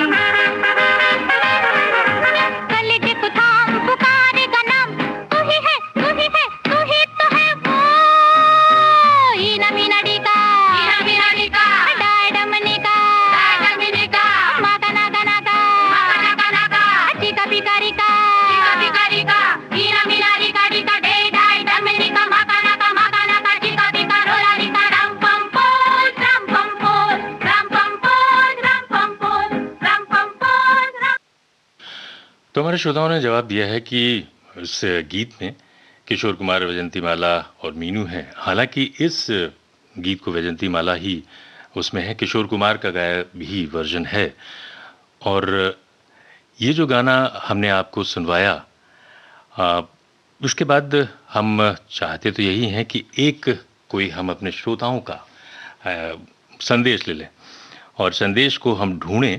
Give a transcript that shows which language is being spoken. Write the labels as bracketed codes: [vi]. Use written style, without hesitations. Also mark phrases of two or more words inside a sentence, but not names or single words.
[hi] कलेजे को थाम पुकारेगा नाम, तू ही है, तू ही है, तू ही तो है वो। ईना मीना डिका, डाय डमनिका, माका नाका नाका, चिका पिका रिका, ईना मीना रिका डिका डे डाय डमनिका, माका नाका, चिका पिका रोला रिका, राम पंपोज, राम पंपोज, राम पंपोज, राम पंपोज, राम पंपोज, राम। तो हमारे श्रोताओं ने जवाब दिया है कि इस गीत में किशोर कुमार, वैजयंती माला और मीनू हैं। हालांकि इस गीत को वैजयंती माला ही उसमें है, किशोर कुमार का गाया भी वर्जन है। और ये जो गाना हमने आपको सुनवाया, उसके बाद हम चाहते तो यही हैं कि एक कोई हम अपने श्रोताओं का संदेश ले लें, और संदेश को हम ढूंढें।